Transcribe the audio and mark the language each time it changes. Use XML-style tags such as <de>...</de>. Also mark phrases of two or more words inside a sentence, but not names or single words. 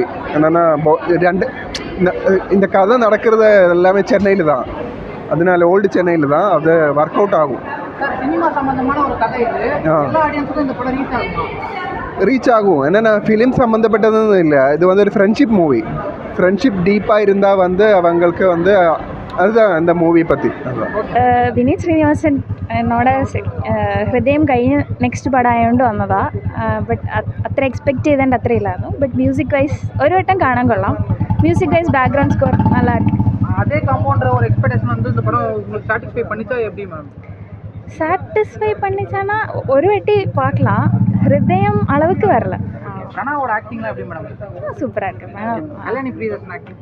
<ta>என்னென்னா இந்த கதை நடக்கிறது எல்லாமே சென்னையில் தான், அதனால ஓல்டு சென்னையில் தான் அது ஒர்க் அவுட் ஆகும். ரீச் ஆகும். என்னென்னா ஃபிலிம் சம்மந்தப்பட்டதுன்னு இல்லை, இது வந்து ஒரு ஃப்ரெண்ட்ஷிப் மூவி. ஃப்ரெண்ட்ஷிப் டீப்பாக இருந்தால் வந்து அவங்களுக்கு வந்து அதுதான் இந்த</ta> <ml>മൂവി പറ്റി. വിനീത് ശ്രീനിവാസൻ എന്നോട് ഹൃദയം കഴിഞ്ഞ് നെക്സ്റ്റ് പടമായതുകൊണ്ട് വന്നതാ. ബട്ട് അത്ര എക്സ്പെക്റ്റ് ചെയ്തതിൻ്റെ അത്ര ഇല്ലായിരുന്നു. ബട്ട് മ്യൂസിക് വൈസ് ഒരു വട്ടം കാണാൻ കൊള്ളാം.</ml> <ta>மியூசிக் வைஸ் பேக்ரவுண்ட் ஸ்கோர் நல்லா இருக்கு. அதே காம்பவுண்டர் ஒரு எக்ஸ்பெக்டேஷன் வந்து இந்த படம் உங்களுக்கு சாட்டிஸ்ஃபை பண்ணிச்சா எப்படி மேம்? சாட்டிஸ்ஃபை பண்ணிச்சானா ஒரு வாட்டி பார்க்கலாம். ஹிருதயம் அளவுக்கு வரல. பிரணவோட ஆக்டிங்லாம் எப்படி மேடம்? சூப்பராக இருக்கு மேடம். கல்யாணி பிரியதர்ஷன் ஆக்டிங்</ta>